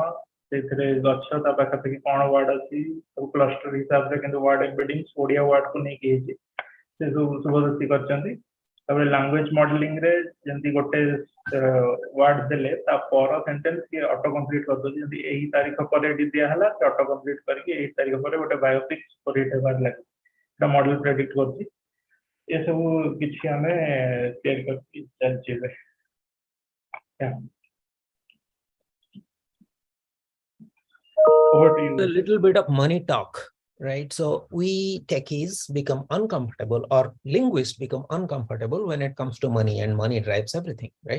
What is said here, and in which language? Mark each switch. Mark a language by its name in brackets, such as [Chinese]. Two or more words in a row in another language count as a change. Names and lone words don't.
[Odia] ସେଇଥିରେ ଗଛ ତା ପାଖାପାଖି କ'ଣ ୱାର୍ଡ ଅଛି ସବୁ କ୍ଲଷ୍ଟର ହିସାବରେ କିନ୍ତୁ [English] word embedding [Odia] ଓଡ଼ିଆ ୱାର୍ଡକୁ ନେଇକି ହେଇଛି ସେ ସବୁ ଶୁଭଦାସୀ କରିଛନ୍ତି ତାପରେ [English] language modelingre [Odia] ଯେମିତି ଗୋଟେ ୱାର୍ଡ ଦେଲେ ତା ପର ସେଣ୍ଟେନ୍ସ କି [English] auto complete [Odia] କରିଦେଉଛି ଯେମିତି ଏହି ତାରିଖ ପରେ ଏଠି ଦିଆହେଲା ସେ [English] auto complete [Odia] କରିକି ଏହି ତାରିଖ ପରେ ଗୋଟେ [English] biopic create [Odia] ହେବାର ଲାଗେ ସେଟା [English] model predict [Odia] କରୁଛି ଏସବୁ କିଛି ଆମେ ତିଆରି କରିକି ଚାଲିଛି ଏବେ [English] A little bit of money talk, right? So we techies become uncomfortable, or linguists become uncomfortable when it comes to money, and money drives everything, right?